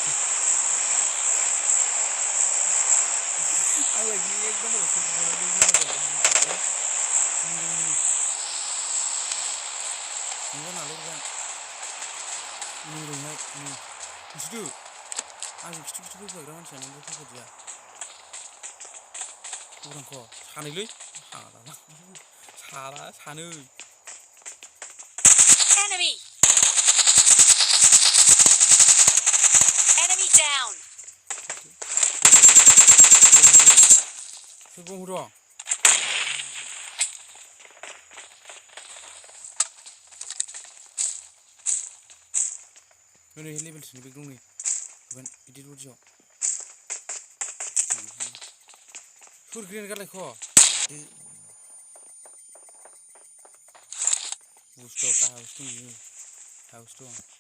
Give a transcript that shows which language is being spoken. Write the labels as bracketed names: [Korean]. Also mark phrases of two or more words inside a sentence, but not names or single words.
[Bodo] आंलाय एक नाम्बारावसो गनानै एक नाम्बाराव नुबा नालरगोन ओरैहाय नोंसोरदो आंजों खिथु फैफाग्रा मानसियानो ओमफ्राय फैफादिया खौरांख' सानैलै सानो [English] Enemy. Enemy down. [Bodo] सोर बुंहर' नै लेभेलसोनि बेग दं नै होगोन बिदि रडियाव सोर ग्रेन गारलायख' बुस्थुआ गाहायावसो दं बियो गाहायावसो दं